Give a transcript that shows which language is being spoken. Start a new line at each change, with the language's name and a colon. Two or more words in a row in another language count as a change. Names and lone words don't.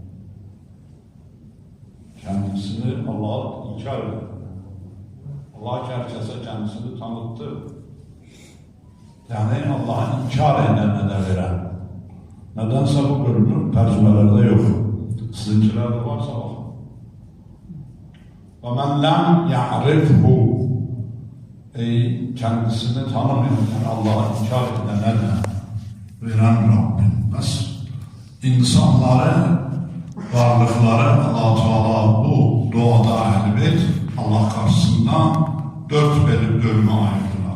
Turkish: Kendisini Allah'a inkar eder. Allah herkese kendisini tanıttı. Yani Allah'a inkar edene de veren. Nedense bu bölümün tercümelerde yok. Sizinkilerde varsa bakın.
Arabic: وَمَنْ لَمْ يَعْرِفْهُ.
Turkish: Ey kendisini tanımayan, yani Allah'a inkar edene de veren Rabbim. Nasıl? İnsanları, varlıkları Allah-u Teala bu doğada elbet Allah karşısında dört bölüme ayırdılar.